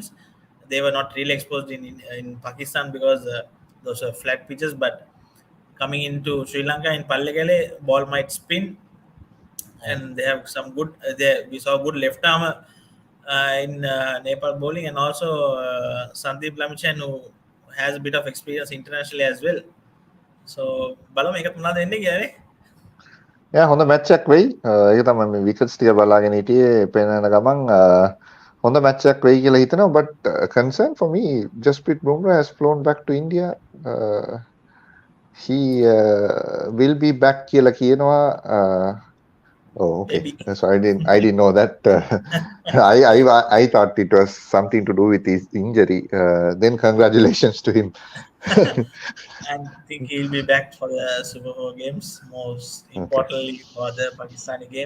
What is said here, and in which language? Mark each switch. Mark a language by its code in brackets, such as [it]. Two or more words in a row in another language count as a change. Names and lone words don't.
[en] They were not really exposed in Pakistan because those are flat pitches, but coming into Sri Lanka in Pallegale, ball might spin, and they have some good. We saw good left armer in Nepal bowling, and also Sandeep Lamichan, who has a bit of experience internationally as well. [si] So බලමු ඒක මොනවද වෙන්නේ කියන්නේ. හොඳ මැච් එකක් වෙයි. ඒක තමයි මේ විකට්ස් ටික බලාගෙන හිටියේ පෙන්නන ගමන් හොඳ මැච් එකක් වෙයි කියලා හිතනවා. [en] But concern for me, Jasprit Bumrah has flown back to India. He will be back [si] කියලා කියනවා. [en] Oh, okay. Maybe. So I didn't know that. I thought it was something to do with his injury. Then congratulations to him. And I think he'll be back for the Super 4 games, most importantly for the Pakistani game.